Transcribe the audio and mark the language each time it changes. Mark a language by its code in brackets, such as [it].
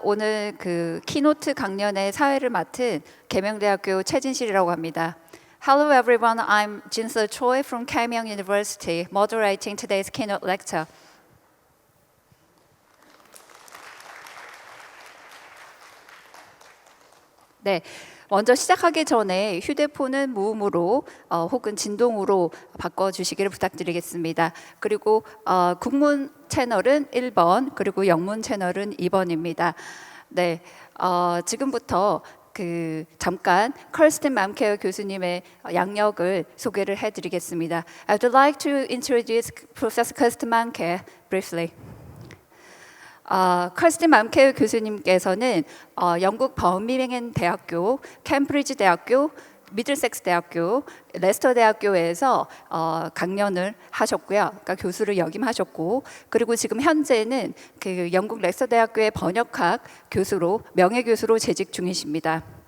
[ko] 오늘 그 키노트 강연의 사회를 맡은 계명대학교 최진실이라고 합니다. [en] Hello everyone, I'm Jinseo Choi from Keimyung University, moderating today's keynote lecture. [ko] 네, 먼저 시작하기 전에 휴대폰은 무음으로 혹은 진동으로 바꿔주시기를 부탁드리겠습니다. 그리고 국문 채널은 1번, 그리고 영문 채널은 2번입니다. 네, 지금부터 잠깐 Kirsten Malmkjaer 교수님의 양력을 소개를 해드리겠습니다. [en] I would like to introduce Professor Kirsten Malmkjaer briefly. [ko] Kirsten Malmkjaer 교수님께서는 영국 버밍엄 대학교, 캠브리지 대학교, 미들섹스 대학교, 레스터 대학교에서 강연을 하셨고요. 그러니까 교수를 역임하셨고, 그리고 지금 현재는 그 영국 레스터 대학교의 번역학 교수로 명예교수로 재직 중이십니다.